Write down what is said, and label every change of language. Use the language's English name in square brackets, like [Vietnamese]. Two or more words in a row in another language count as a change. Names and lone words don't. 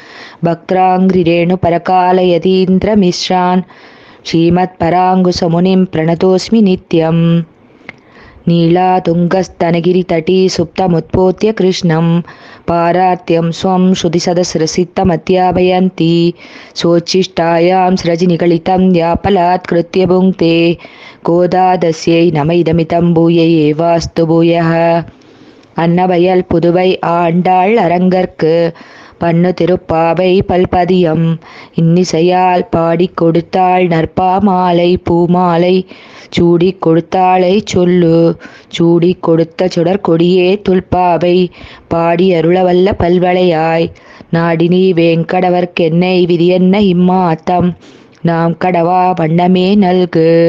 [Sanskrit] भक्त्राङ्घ्रिरेणुपरकालयतीन्द्रमिश्रान् श्रीमत्पराङ्कुशमुनिं प्रणतोऽस्मि नित्यम् नीलातुङ्गस्तनगिरितटी सुप्तमुत्पोत्य कृष्णं पारार्त्यं स्वं श्रुतिसदसरसिद्धमध्यापयन्ती सोच्छिष्टायां स्रजिनिगलितं यापलात्कृत्य भुङ्क्ते गोदादस्यै नम इदमितं भूय एवास्तु भूयः अन्नवयल [Tamil] पुதுவை ஆண்டாள் அரங்கற்கு பண்ணு திருப்பாவை பல்பதியம் இன்னிசையால் பாடிக் கொடுத்தாள் நற்பாமாலை பூமாலை சூடிக் கொடுத்தாளை சொல்லு சூடிக் கொடுத்த சுடற்கொடியே துல்பாவை பாடி அருளவல்ல பல்வளையாய் நாடினி வேங்கடவர்க்கென்னை விதியென்ன இம்மாத்தம் நாம் கடவா வண்ணமே நல்கு